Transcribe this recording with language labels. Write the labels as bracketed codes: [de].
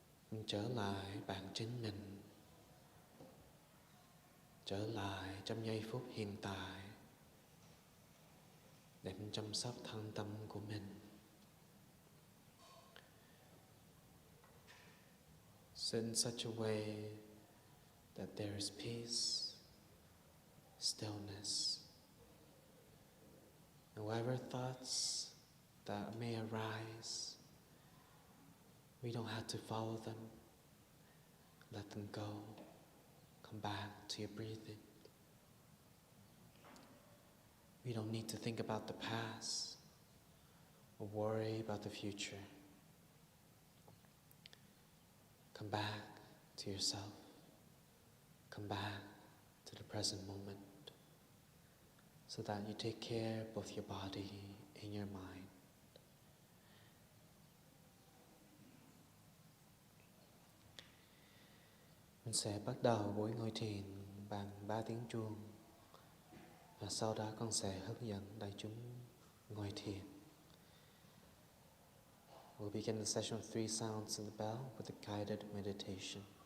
[vi] Mình trở lại bản chính mình. Trở lại trong giây phút hiện tại để mình chăm sóc thân tâm của mình. [en] Sit in such a way that there is peace, stillness. And whatever thoughts that may arise, we don't have to follow them. Let them go. Come back to your breathing. We don't need to think about the past or worry about the future. Come back to yourself. Come back to the present moment so that you take care of both your body and your mind. [vi] Mình sẽ bắt đầu buổi ngồi thiền bằng 3 tiếng chuông, và sau đó con sẽ hướng dẫn đại chúng ngồi thiền. [en] We'll begin the session with 3 sounds of the bell with a guided meditation.